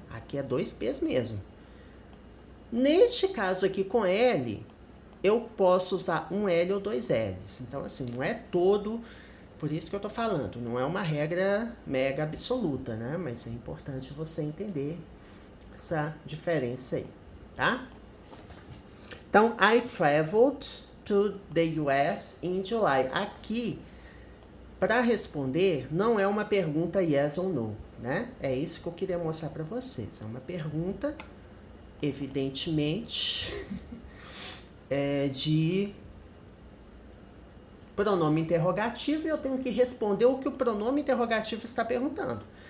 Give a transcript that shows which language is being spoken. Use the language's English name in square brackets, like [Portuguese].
[Portuguese] Aqui é dois P's mesmo. Neste caso aqui com L, eu posso usar um L ou dois L's. Então, assim, não é todo... Por isso que eu tô falando, não é uma regra mega absoluta, né? Mas é importante você entender essa diferença aí, tá? Então, [English] I traveled to the US in July. [Portuguese] Aqui, para responder, não é uma pergunta yes ou no, né? É isso que eu queria mostrar para vocês. É uma pergunta, evidentemente, de pronome interrogativo e eu tenho que responder o que o pronome interrogativo está perguntando.